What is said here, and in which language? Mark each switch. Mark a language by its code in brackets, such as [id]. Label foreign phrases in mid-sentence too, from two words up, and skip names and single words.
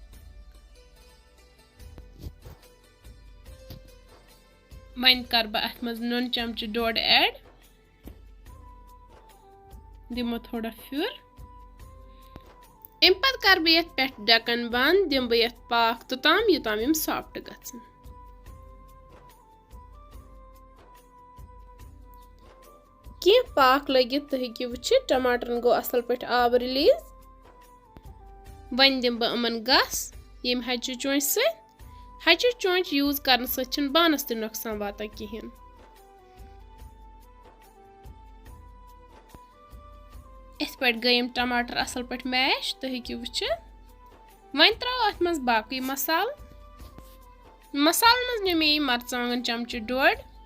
[ks] वन कर बह अत मज नुन चमच डोड ऐड दिमो थोड़ा फ्यूर अम पत कर बह पे ढकन बंद दिम बह पाक तोताम योताम यम सॉफ्ट गसन। कि पाक लगित तो हेकि वुचित टमाटरन गो असल पट आब रिलीज वन दिम बह अमन गस यम हचु चोंच से हचु चोंच यूज करने सचन बानस ते नुकसान वाता किहिन। इस पट गयम टमाटर असल पट मैश तो हेकि वुचित वन त्रो अत मज बाकी मसाल मज निमे मरचांगन चमच डोड